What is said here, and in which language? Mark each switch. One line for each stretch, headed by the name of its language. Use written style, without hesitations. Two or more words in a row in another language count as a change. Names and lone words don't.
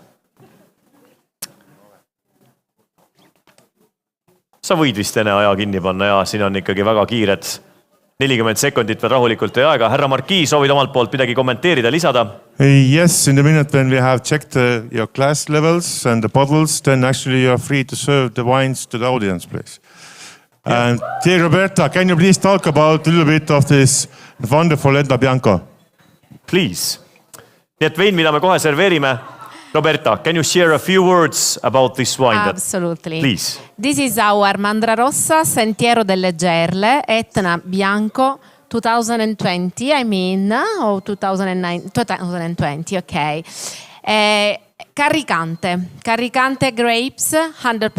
Estonian: Sa võid vist enne aja kinni panna ja siin on ikkagi väga kiired 40 sekundit veel rahulikult ja aega. Härra Markii, soovid omalt poolt midagi kommenteerida, lisada?
English: Yes, in the minute when we have checked your glass levels and the bottles, then actually you are free to serve the wines to the audience, please. And dear Roberta, can you please talk about a little bit of this wonderful Etna Bianco? Please.
Estonian: Nii et vein, mida me kohe serveerime.
English: Roberta, can you share a few words about this wine? Absolutely. Please. This is our Mandra Rossa Sentiero delle Gerle, Etna Bianco, 2020, I mean, or 2020, okay. Carricante grapes, 100%.